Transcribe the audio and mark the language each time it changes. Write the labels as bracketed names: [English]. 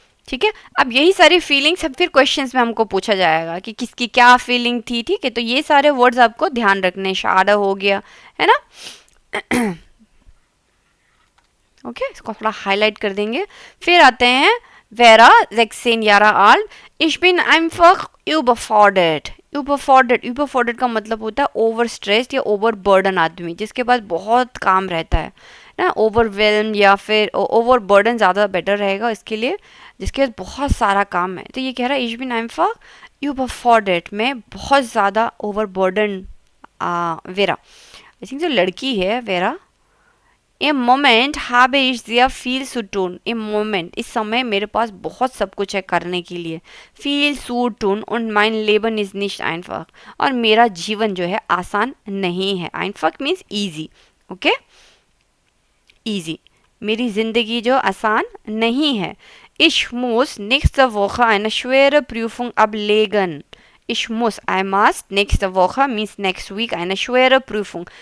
[Hindi] ठीक है, अब यही सारी फीलिंग्स अब फिर क्वेश्चंस में हमको पूछा जाएगा कि किसकी क्या फीलिंग थी। ठीक है, तो ये सारे वर्ड्स आपको ध्यान रखने, सैड हो गया है ना। ओके, इसको थोड़ा हाईलाइट कर देंगे। फिर आते हैं Vera [German] 16 Jahre alt. Ich bin einfach überfordert. [Hindi] Überfordert, überfordert का मतलब होता है ओवर स्ट्रेस्ड या ओवर बर्डन आदमी, जिसके पास बहुत काम रहता है ना, ओवरवेल्म या फिर ओवर बर्डन ज़्यादा बेटर रहेगा इसके लिए, जिसके पास बहुत सारा काम है। तो ये कह रहा है [German] ich bin einfach überfordert, [Hindi] मैं बहुत ज़्यादा over burden. Vera, I think जो लड़की है vera, [German] Im Moment habe ich sehr viel zu tun. Im Moment, [Hindi] इस समय मेरे पास बहुत सब कुछ है करने के लिए। [German] Viel zu tun und mein Leben ist nicht einfach. [Hindi] और मेरा जीवन जो है आसान नहीं है। [English] Einfach means easy. Okay? Easy. [Hindi] मेरी जिंदगी जो आसान नहीं है। [German] Ich muss nächste Woche eine schwere Prüfung ablegen. Ich muss, [English] I must, [German] nächste Woche [English] means next week, [German] eine schwere Prüfung.